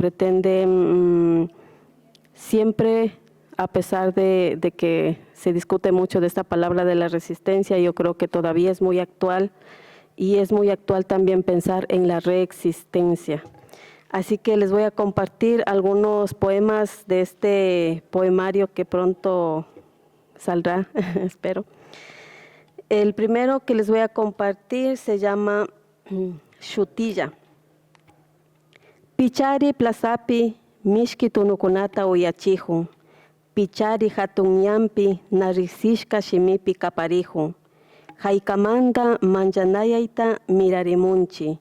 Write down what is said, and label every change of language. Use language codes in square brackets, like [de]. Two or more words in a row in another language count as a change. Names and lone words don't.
[es] Pretende siempre, a pesar de que se discute mucho de esta palabra de la resistencia, yo creo que todavía es muy actual y es muy actual también pensar en la reexistencia. Así que les voy a compartir algunos poemas de este poemario que pronto saldrá, espero. El primero que les voy a compartir se llama Shutilla. [qu] Pichari plazapi mishki tunukunata uyachiju. Pichari hatunyampi narisishka shimipi kapariju. Haikamanda manjanayaita mirarimunchi.